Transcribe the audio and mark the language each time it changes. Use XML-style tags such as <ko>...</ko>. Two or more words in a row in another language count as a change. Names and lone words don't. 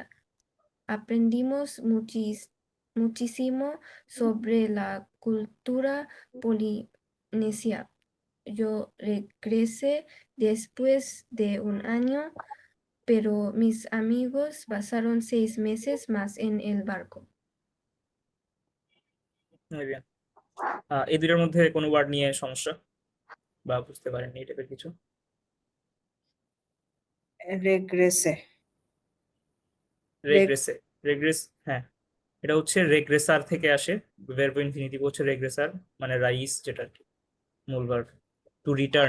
<es>Aprendimos muchísimo sobre la cultura polinesia. Yo regresé después de un año, pero mis amigos pasaron 6 meses más en el barco. Muy bien।</es> <bn>এই দুইটার মধ্যে কোনো ওয়ার্ড নিয়ে সমস্যা বা বুঝতে পারেননি এই টাইপের কিছু?</bn> <es>Regresé.</es> <bn>রেগ্রেসে, রেগ্রেস, হ্যাঁ, এটা হচ্ছে রেগ্রেসার থেকে আসে।</bn> <en>verb infinitive</en> <bn>হচ্ছে রেগ্রেসার, মানে রাইস, যেটা আর কি মূল ভার্ব,</bn> <en>to return.</en>